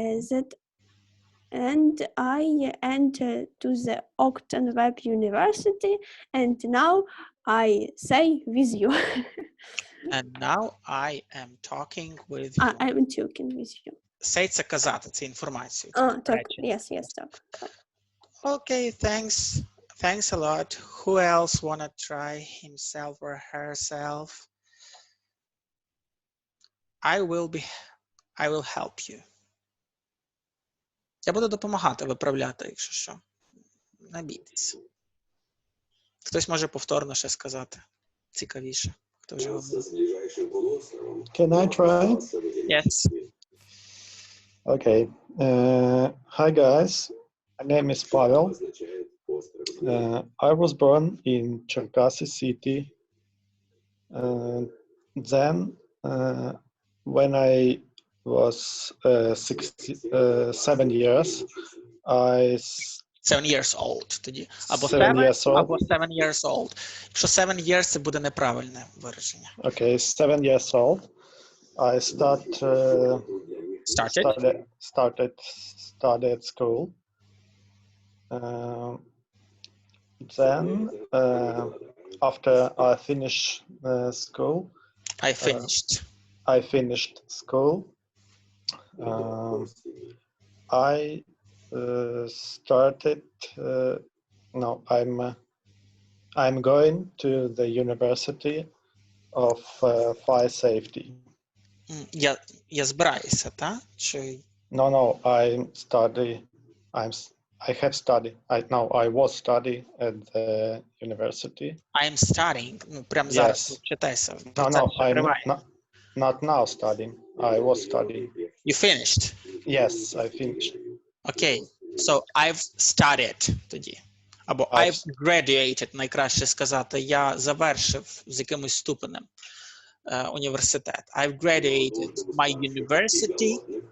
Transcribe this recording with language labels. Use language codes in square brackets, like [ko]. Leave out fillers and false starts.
[en] That and I entered to the Octon Web University, and now I say with you. And now I am talking with you. I am talking with you. [uk] Say це казати, це інформацію. Так, [en] yes, [uk] так. [en] Okay, thanks Thanks a lot. Who else wanna try himself or herself? I will help you. [uk] Я буду допомагати виправляти, якщо що. Не бійтесь. Хтось може повторно ще сказати. Цікавіше. Хто вже говорив. [en] Can I try? Yes. Okay. Hi guys. My name is Pavel. I was born in Cherkasy city. Then, when I was 7 years, I 7 years old [uk] тоді. Або [en] 7 7, years old. [uk] або [en] 7 years old. [uk] Якщо [en] 7 years, [uk] це буде неправильне вираження. [en] Okay, 7 years old. I started at school. Then, after I finished school, I finished school. I started. No, I'm going to the University of Fire Safety. [uk] Я збираюся, так? Чи... [en] No, I have studied. I was studying at the university. I'm studying. [uk] Ну, прямо зараз вчитайся. [en] No, I'm not now studying. I was studying. You finished? Yes, I finished. Okay, so I've studied [uk] тоді. Або [en] I've graduated, [uk] найкраще сказати. Я завершив з якимось ступенем університет. [en] I've graduated my university.